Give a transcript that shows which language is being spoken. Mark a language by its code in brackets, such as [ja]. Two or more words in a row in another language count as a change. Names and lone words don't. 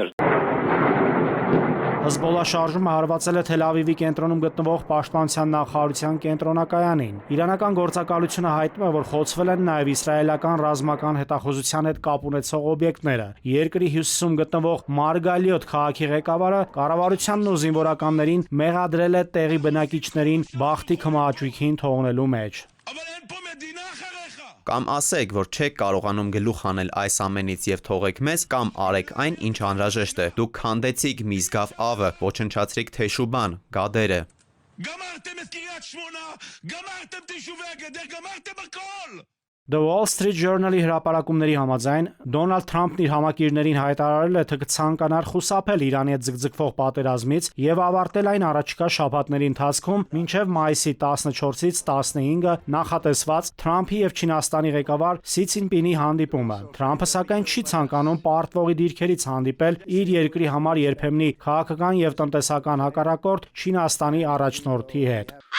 [hy] Հզբոլլահ շարժումը հարվածել է Թել Ավիվի կենտրոնում գտնվող Պաշտպանության նախարարության կենտրոնակայանին։ Իրանական գործակալությունը հայտնում է, որ խոցվել են նաև իսրայելական ռազմական հետախուզության հետ կապ ունեցող օբյեկտները։ Երկրի հյուսիսում գտնվող Մարգալիոտ քաղաքի ղեկավարը կառավարությանն ու զինվորականներին մեղադրել է տեղի բնակիչներին բախտի քմահաճույքին թողնելու մեջ։ Կամ ասեք, որ չեք կարողանում գլուխ հանել այս ամենից եւ թողեք մեզ, կամ արեք այն, ինչ անհրաժեշտ է։ Դուք քանդեցիք Միզգավ ավը, ոչնչացրիք Թեշուբան, Գադերը։ [he] גמרתם את קריית שמונה, גמרתם את יישובי הגדר, גמרתם הכל! [hy] The Wall Street Journal-ի հրապարակումների համաձայն Դոնալդ Թրամփն իր համակիրներին հայտարարել է, թե կցանկանար խուսափել Իրանի հետ ձգձգվող պատերազմից եւ ավարտել այն առաջիկա շաբաթների ընթացքում մինչեւ մայիսի 14-ից 15-ը նախատեսված Թրամփի եւ Չինաստանի ղեկավար Սի Ցին-պինի հանդիպումը։ Թրամփը սակայն չի ցանկանում պարտվողի դիրքերից հանդիպել իր երկրի համար երբեմնի քաղաքական եւ տնտեսական հակառակորդ Չինաստանի առաջնորդի հետ։